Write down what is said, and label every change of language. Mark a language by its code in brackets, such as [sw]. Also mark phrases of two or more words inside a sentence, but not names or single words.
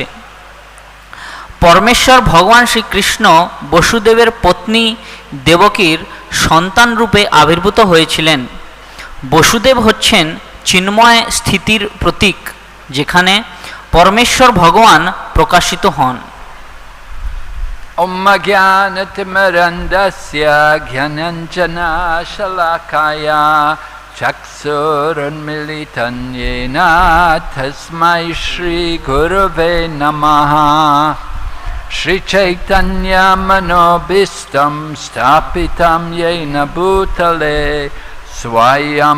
[bn] পরমেশ্বর ভগবান শ্রীকৃষ্ণ বসুদেবের পত্নী দেবকীর সন্তান রূপে আবির্ভূত হয়েছিলেন। বসুদেব হচ্ছেন চিন্ময় স্থিতির প্রতীক, যেখানে পরমেশ্বর ভগবান প্রকাশিত হন। [sa] ॐ ज्ञानतिमिरान्धस्य ज्ञानाञ्जन शलाकया चक्षुरुन्मीलितं येन तस्मै श्री गुरवे नमः श्री चैतन्य मनोभीष्टं स्थापितं येन भूतले स्वयम्